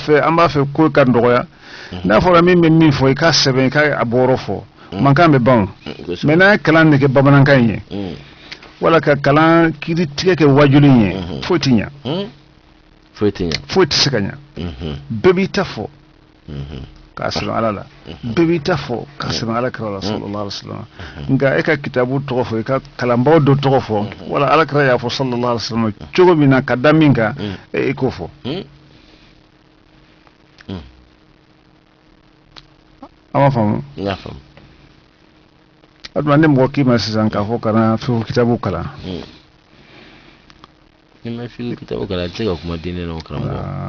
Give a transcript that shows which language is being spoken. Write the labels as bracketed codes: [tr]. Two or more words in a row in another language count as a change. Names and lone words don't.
[bm] fɛ an b'a fɛ ko ka nɔgɔya n'a fɔra min bɛ min fɔ i k'a sɛbɛn i k'a bɔyɔrɔ fɔ mankan bɛ ban mais n'an ye kalan de kɛ bamanankan in ye wala ka kalan kiiri tigɛ kɛ wajuli in ye foyi tɛ ɲɛ foyi tɛ se ka ɲɛ bɛɛ b'i ta fɔ ka sɛbɛn ala la bɛɛ b'i ta fɔ ka sɛbɛn alakira la [ar] صلى الله عليه وسلم [bm] nka e ka kitabu tɔgɔ fɔ i ka kalanbaw dɔ tɔgɔ fɔ wala alakira y'a fɔ [ar] صلى الله عليه وسلم [bm] cogo min na ka da min kan e k'o fɔ a ma faamu a dun an tɛ mɔgɔ k'i ma sisan k'a fɔ kana fiqh kitabu kalan ni ma fiqh kitabu kalan a tɛ se ka kuma diinɛ na o karamɔgɔ